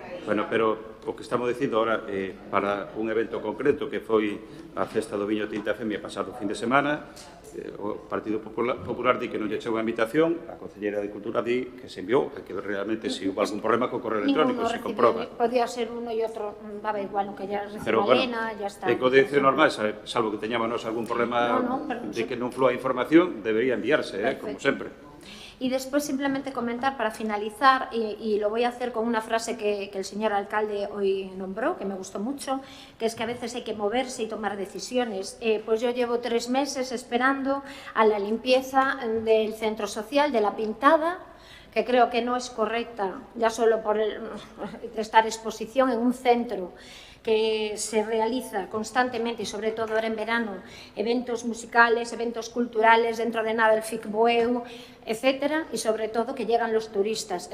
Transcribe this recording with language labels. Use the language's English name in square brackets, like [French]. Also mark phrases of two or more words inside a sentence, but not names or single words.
[Galician] Bueno, pero o que estamos dicindo ahora para un evento concreto que foi a Festa do Viño Tinta Femia pasado fin de semana, o Partido Popular di que non lle chegou a invitación, a Conselleira de Cultura di que se enviou, que realmente se hubo algún problema co correo electrónico, se comproba. Podía ser uno e outro, daba igual, no que ya Pero, [Spanish] reciba Elena, ya está. [Galician] En condición normal, salvo que teñamos algún problema de que non flúa a información, debería enviarse, como sempre. [Spanish] Y después simplemente comentar para finalizar, y lo voy a hacer con una frase que el señor alcalde hoy nombró, que me gustó mucho, que es que a veces hay que moverse y tomar decisiones. Pues yo llevo 3 meses esperando a la limpieza del centro social, de la pintada, que creo que no es correcta, ya solo por estar exposición en un centro que se realiza constantemente y sobre todo ahora en verano, eventos musicales, eventos culturales, dentro de nada el FICBUEU, etcétera, y sobre todo que llegan los turistas.